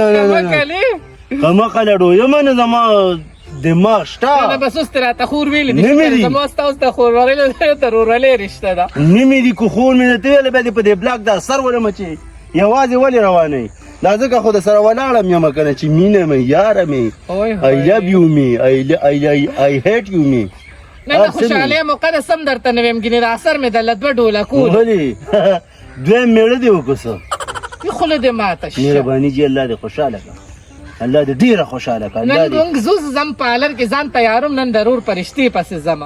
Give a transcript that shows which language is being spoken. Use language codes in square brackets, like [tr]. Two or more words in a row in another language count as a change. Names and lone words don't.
[ps] نه کمقله ډویمه نه زما دماغ شته نه بس اوس ته راته خور ویلې دي زما ستا اوس ته خور ویلې ته رورلې رشته ده نه مې دي که خور مې درته ویله بیا دې په دې بلاک دا سر ولمه چې یوازې ولې روانوي دا ځکه خو د سره ولاړم یمه که نه چې مینه مې یاره مې [en] I love you [ps] me [en] I hate you [ps] me نه خوشحالۍ موقع ده سم درته نه ویم ګینې د اثر مې درله دوه ډوله کول ولې دویم میړه دې وکړو څه خوله دې ماته شه مهرباني جي الله دې خوشحاله کړه الله دې ډېره خوشحاله کړه نن مونږ زوز زم پالر کې ځان تیاروم نن ضرور پرشتې پسې ځمه